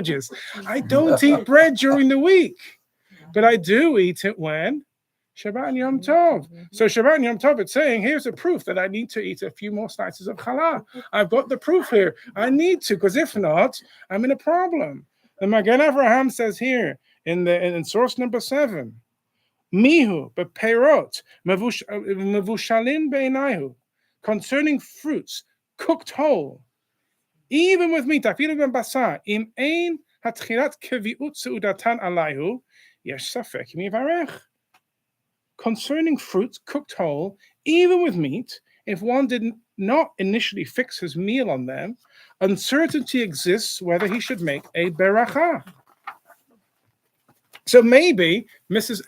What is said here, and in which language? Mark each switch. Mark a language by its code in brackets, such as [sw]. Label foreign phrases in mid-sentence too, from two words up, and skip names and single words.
[en] I don't eat bread during the week, but I do eat it when Shabbat and [he] Yom Tov. [en] So Shabbat and [he] Yom Tov, [en] it's saying, here's a proof that I need to eat a few more slices of challah. I've got the proof here. I need to, because if not, I'm in a problem. The Magen Avraham says here in source number 7, [he] מיהו בפירות מבושלין בעיניהו, [en] concerning fruits cooked whole, even with meat, [he] אפילו בין בשר, אם אין התחלת קביעות סעודתן עליהו, יש ספק מברך. [en] Concerning fruits cooked whole, even with meat, if one did not initially fix his meal on them, uncertainty exists whether he should make a beracha. So maybe Mrs.